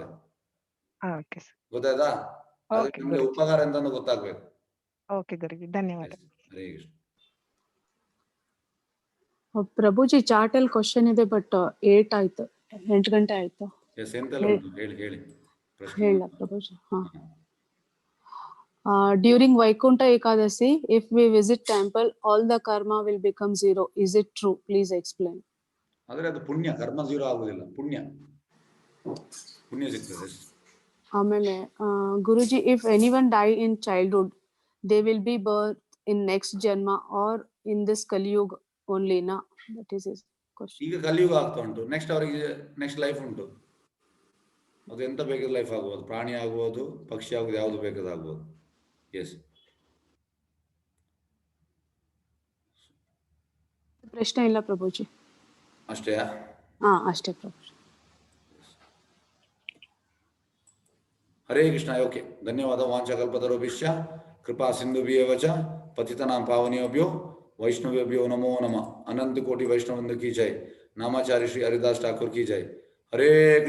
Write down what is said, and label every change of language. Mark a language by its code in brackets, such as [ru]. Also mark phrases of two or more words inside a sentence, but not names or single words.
[kn] ಗೊತ್ತಾಯ್ತಾ? ನಿಮ್ಗೆ ಉಪಕಾರ ಎಂತ ಗೊತ್ತಾಗ್ಬೇಕು. ಓಕೆ ಗುರುಜಿ, ಧನ್ಯವಾದ. ಹರೇ ಕೃಷ್ಣ. ಪ್ರಭುಜಿ ಚಾಟ್ ಅಲ್ಲಿ ಕ್ವಶನ್ ಇದೆ, ಬಟ್ 8 ಆಯ್ತು, 8 ಗಂಟೆ ಆಯ್ತು. ಹೇಳ ಪ್ರಭುಜಿ. [en] During Vaikuntha Ekadasi, if we visit temple, all the karma will become zero. Is it true? Please explain. [kn] ಆದ್ರೆ ಅದು ಪುಣ್ಯ, ಕರ್ಮ ಜೀರೋ ಆಗುದಿಲ್ಲ, ಪುಣ್ಯ ಸಿಗ್ತದೆ. ಆಮೇಲೆ ಗುರುಜಿ, [en] if anyone die in childhood, they will be birth in next janma or in this Kali Yuga only, na? That is his question. [kn] ಈಗ ಕಲಿಯುಗ ಆಗ್ತಾ ಉಂಟು, ನೆಕ್ಸ್ಟ್ ಅವರಿಗೆ [en] next life [kn] ಉಂಟು. ಅದು ಎಂತ ಬೇಕಾದ ಲೈಫ್ ಆಗ್ಬೋದು, ಪ್ರಾಣಿ ಆಗ್ಬೋದು, ಪಕ್ಷಿ ಆಗ್ಬೋದು, ಯಾವ್ದು ಬೇಕಾದ ಆಗ್ಬೋದು. ಎಸ್. ಪ್ರಶ್ನೆ ಇಲ್ಲ ಪ್ರಭುಜಿ. ಅಷ್ಟೇಯಾ? ಅಷ್ಟೇ ಪ್ರಭುಜಿ. ಹರೇ ಕೃಷ್ಣ. ಓಕೆ, ಧನ್ಯವಾದ. [sa] ವಾಂಛಾಕಲ್ಪತರುಭ್ಯಶ್ಚ ಕೃಪಾ ಸಿಂಧುಭ್ಯೇವ ಚ ಪತಿತನಾಂ ಪಾವನೇಭ್ಯೋ ವೈಷ್ಣವೇಭ್ಯೋ ನಮೋ ನಮಃ. [hi] अनंत कोटि वैष्णववृंद की जय. नामाचार्य श्री हरिदास ठाकुर की जय. ಹರೇ ಕೃಷ್ಣ.